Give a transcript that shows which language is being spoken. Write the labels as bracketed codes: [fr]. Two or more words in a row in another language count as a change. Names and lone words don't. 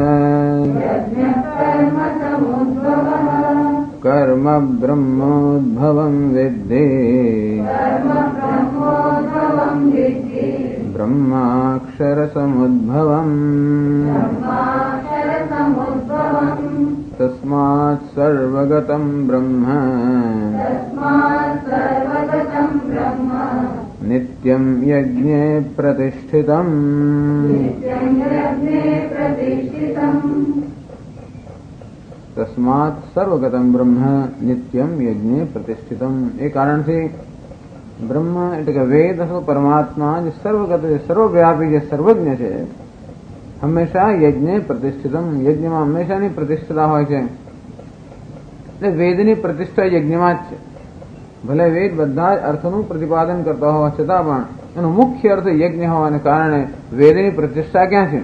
[sa] कर्म ब्रह्मोद्भवं विद्धि ब्रह्माक्षरसमुद्भवम् तस्मात् सर्वगतं ब्रह्म नित्यं यज्ञे प्रतिष्ठितम्. तस्मात् सर्वगतं ब्रह्म नित्यं यज्ञे प्रतिष्ठितम्. [gu] એ કારણથી બ્રહ્મ એટલે કે વેદ અથવા પરમાત્મા જે સર્વગત છે, સર્વવ્યાપી છે, સર્વજ્ઞ છે, હંમેશા [sa] यज्ञे प्रतिष्ठितम्. [gu] યજ્ઞમાં હંમેશાની પ્રતિષ્ઠતા હોય છે. એટલે વેદની પ્રતિષ્ઠા યજ્ઞમાં જ છે. ભલે વેદ બધા જ અર્થનું પ્રતિપાદન કરતા હોવા છતાં પણ એનો મુખ્ય અર્થ યજ્ઞ હોવાને કારણે વેદની પ્રતિષ્ઠા ક્યાં છે?